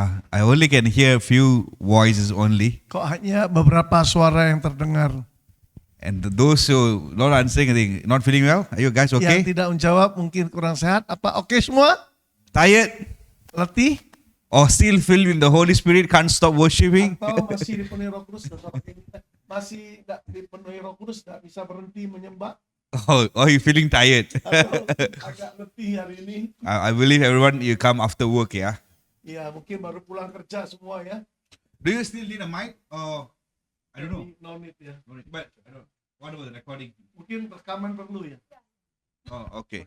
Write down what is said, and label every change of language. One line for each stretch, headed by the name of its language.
English: I only can hear a few voices only.
Indonesian: kok hanya beberapa suara yang terdengar.
English: And those who not answering, I think, not feeling well. Are you guys
Indonesian: Yang
English: okay?
Indonesian: tidak menjawab mungkin kurang sehat. Apa oke semua?
English: Tired?
Indonesian: Letih?
English: Or still filled with the Holy Spirit, can't stop worshiping?
Indonesian: Atau masih dipenuhi Roh Kudus? Masih tidak dipenuhi Roh Kudus, tidak bisa berhenti menyembah?
English: Oh, you feeling tired?
Indonesian: Atau agak letih hari ini?
English: I believe everyone, you come after work, yeah?
Indonesian: Ya, mungkin baru pulang kerja semua ya.
English: Do you still need a mic? Or, I don't know. No need ya. But, I don't know. What about the recording?
Indonesian: Mungkin rekaman perlu ya.
English: Oh, okay.